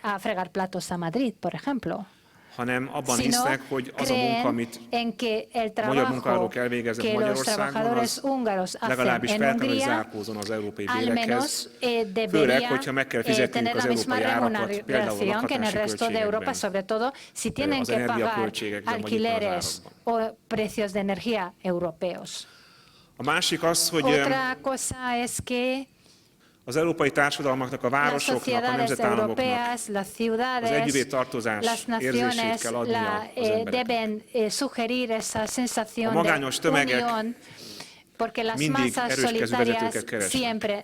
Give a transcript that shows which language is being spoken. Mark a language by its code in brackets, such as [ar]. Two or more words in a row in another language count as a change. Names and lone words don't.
[es] a fregar platos a Madrid, por ejemplo, sino creen en que el trabajo que los trabajadores húngaros hacen en Hungría al menos debería tener la misma remuneración que en el resto de Europa, sobre todo si tienen que pagar alquileres o precios de energía europeos. Otra cosa es que [hu] az európai társadalmaknak, a városoknak, a nemzetállamoknak az együvé tartozás érzését kell adnia az embereknek. A magányos tömegek mindig erős kezű vezetőket keresnek.